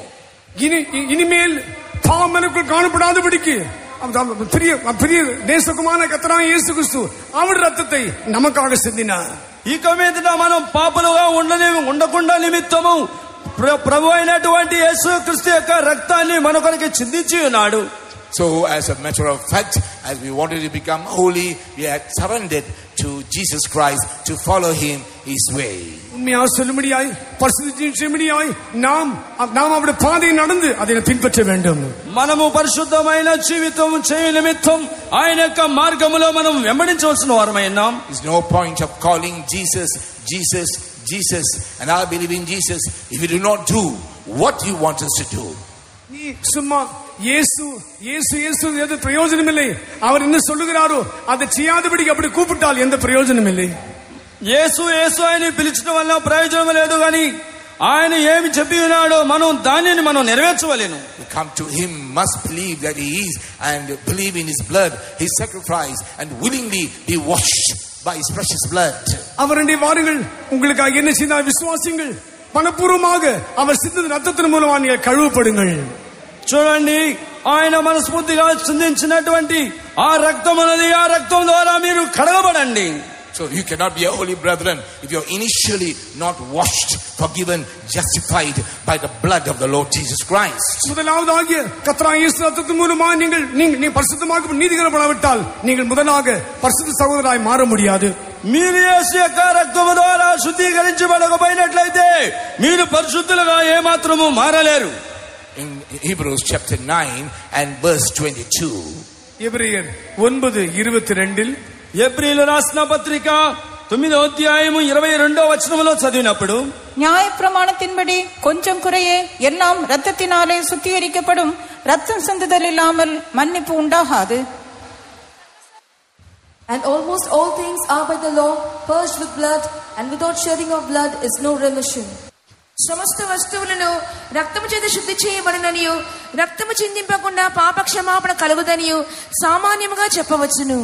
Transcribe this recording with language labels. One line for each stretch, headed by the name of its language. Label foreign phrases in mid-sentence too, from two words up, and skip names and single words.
Tamil: இனிமேல் பாவம் எனக்குள் காணப்படாதபடிக்கு பிரிய நேசகுமான கர்த்தராகிய இயேசு கிறிஸ்து அவருடைய ரத்தத்தை நமக்காக சிந்தினார்.
Telugu: ఇక మీదట మనం పాపలుగా ఉండకుండా నిమిత్తము ప్రభు అయినటువంటి యేసు క్రీస్తు యొక్క రక్తాన్ని మన కొరకు చిందించి ఉన్నాడు.
English: So as a matter of fact, as we wanted to become holy, we had surrendered to Jesus Christ to follow him his way.
Tamil: உண்மையா சொல்லும்படியாய் பரிசுத்தமாய் நாம் அவருடைய பாதையை நடந்து அதை பின்பற்ற வேண்டும்.
Telugu: మనము పరిశుద్ధమైన జీవితం చేయ నిమిత్తం ఆయన యొక్క మార్గములో మనం వెంబడించవలసిన వారమై ఉన్నాం.
English: There's no point of calling Jesus Jesus Jesus and I believe in Jesus if you do not do what he wants us to do.
Tamil: நீ சும்மா இயேசு இயேசு இயேசு எது பிரயோஜனம் இல்லை. அவர் என்ன சொல்லுகிறாரோ அதை செய்யாதபடிக்கு அப்படி கூப்பிட்டால் எந்த பிரயோஜனம் இல்லை.
Telugu: యేసు యేసు అని పిలిచడం వల్ల ప్రయోజనం లేదు, కానీ ఆయన ఏమి చెప్పి ఉన్నాడో మనం దానిని మనం నెరవేర్చవలెను.
English: We come to him, must believe that he is, and believe in his blood, his sacrifice, and willingly be washed by his precious blood.
Tamil: அவருடைய வாருங்கள், உங்களுக்காக என்ன செய்தார் விசுவாசிங்கள், மனப்பூர்வமாக அவர் சிந்தின ரத்தத்தின் மூலமாக நீங்கள் கழுவப்படுங்கள்.
Telugu: చూడండి, ఆయన మనస్ఫూర్తిగా చిందించినటువంటి ఆ రక్తం అనేది, ఆ రక్తం ద్వారా మీరు కడగబడండి.
English: So you cannot be a holy brethren if you're initially not washed, forgiven, justified by the blood of the Lord Jesus Christ.
Tamil: முதலாவதாக கர்த்தராகிய இயேசு ரத்தத்தின் மூலமாக நீங்கள் பரிசுத்தமாக நீதிகரப்படாவிட்டால் நீங்கள் முதலாக பரிசுத்த சகோதரராய் மாற முடியாது.
Telugu: మీరు యేసు యొక్క రక్తము ద్వారా శుద్ధీకరించబడకపోయినట్లయితే మీరు పరిశుద్ధులుగా ఏమాత్రము మారలేరు.
English: In Hebrews chapter 9 and verse 22.
Tamil: எபிரெயர் 9:22
Telugu: ఎబ్రీయులు రాసిన పత్రిక 9వ అధ్యాయము 22వ వచనములో చదివినప్పుడు,
Tamil: நியாயப்பிரமாணத்தின்படி கொஞ்சம் குறையே எல்லாம் இரத்தத்தினாலே சுத்திகரிக்கப்படும், ரத்தம் சிந்துதல் இல்லாமல் மன்னிப்பு உண்டாகாது.
English: And almost all things are by the law purged with blood, and without shedding of blood is no remission.
Telugu: సమస్త వస్తువులను రక్తము చేత శుద్ధి చేయబడిననియు రక్తము చిందింపకుండా పాప క్షమాపణ కలుగుదనియు సామాన్యముగా చెప్పవచ్చును.